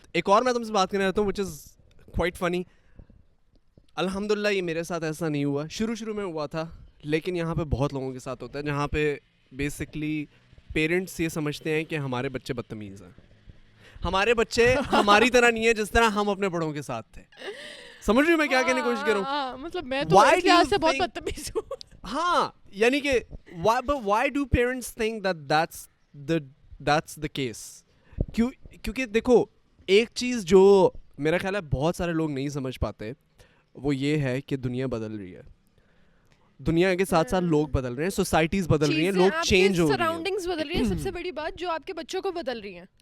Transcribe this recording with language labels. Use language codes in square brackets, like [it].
[ur] ایک اور میں تم سے بات کرنا چاہتا ہوں [en] Which is quite funny. [ur] الحمدللہ یہ میرے ساتھ ایسا نہیں ہوا, شروع میں ہوا تھا, لیکن یہاں پہ بہت لوگوں کے ساتھ ہوتا ہے, جہاں پہ بیسکلی پیرنٹس یہ سمجھتے ہیں کہ ہمارے بچے بدتمیز ہیں, ہمارے بچے ہماری طرح نہیں ہے جس طرح ہم اپنے بڑوں کے ساتھ تھے. سمجھ رہی ہوں میں کیا کہنے کی کوشش کروں؟ مطلب میں تو اس لحاظ سے بہت بدتمیز ہوں. ہاں یعنی کہ [en] why do parents think that that's the case? [ur] کیونکہ دیکھو ایک چیز جو میرا خیال ہے بہت سارے لوگ نہیں سمجھ پاتے, وہ یہ ہے کہ دنیا بدل رہی ہے, دنیا کے ساتھ ساتھ لوگ بدل رہے ہیں, سوسائٹیز بدل رہی ہیں, لوگ چینج ہو رہے ہیں, سراؤنڈنگز بدل رہی ہیں. سب سے بڑی بات جو آپ کے بچوں کو بدل رہی ہیں.